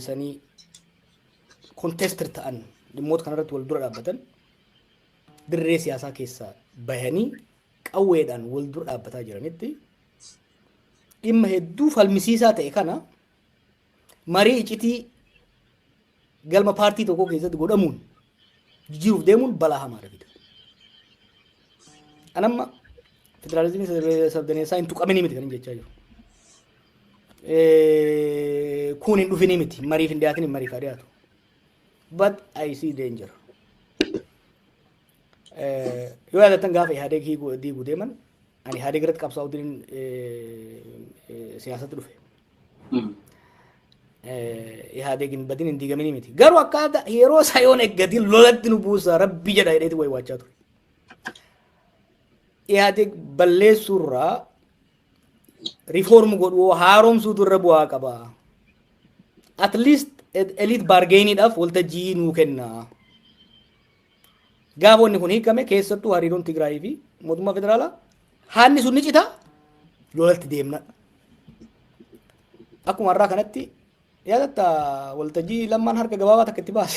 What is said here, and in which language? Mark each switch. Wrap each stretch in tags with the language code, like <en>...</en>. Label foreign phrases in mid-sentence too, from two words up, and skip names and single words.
<om>sanii kontestir ta'an dhimmoota kanarratti wal dura dhaabbatan dirree siyaasaa keessaa bahanii qawweedhaan wal dura dhaabbataa jiranitti dhimma hedduu falmisiisaa ta'e kana marii iccitii galma paartii tokko keessatti godhamuun jijjiiruuf deemuun balaa hamaadha fida. Anamma federalizimii sabdaneessaa hin tuqamini miti kan hin jechaa jiru. Kun hin dhufini miti mariif hin dhiyaatin mariif haa dhiyaatu.</om> <en>But I see danger.</en> <om>Yoo yaadattan gaafa Ihaadeeg diiguu deeman ani Ihaadeeg irratti qabsaa'uutiin siyaasatti dhufe. Ihaadeeg hin badin hin diigamini miti. Garuu akkaataa yeroo isaa yoon eeggatiin lolatti nu buusa rabbi jedha jedheeti wayi waachaa ture. Ihaadeeg balleessuurraa riifoormu godhuu haaromsuutu irra bu'aa qaba.</om> <en>At least elite</en> <om>bargainiidhaaf waltajjii nuu kenna. Gaafoonni kun hiikame keessattuu hariiroon Tigraayii fi mootummaa federaalaa haanni sun ni cita lolatti deemna. Akkuma har'aa kanatti yaadatta waltajjii lammaan harka gabaabaa takka itti baase.</om>